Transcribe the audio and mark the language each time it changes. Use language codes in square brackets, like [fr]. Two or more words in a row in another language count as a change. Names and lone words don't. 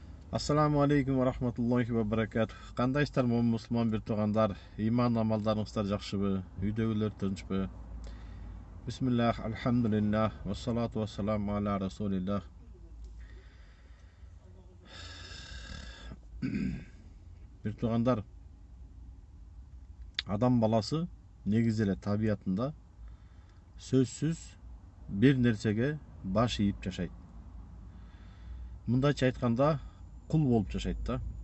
[ar] السلام عليكم ورحمة الله وبركاته. [ky] Кандайсыздар мусулман бир туугандар? Иман амалдарыңыздар жакшыбы? Үйдөгүлөр тынчпы? [ar] Бисмиллах, الحمد لله، والصلاة والسلام على رسول الله. [ky] Бир туугандар, адам баласы негизи эле табиятында сөзсүз бир нерсеге баш ийип жашайт. Мындайча айтканда, кул болуп жашайт да.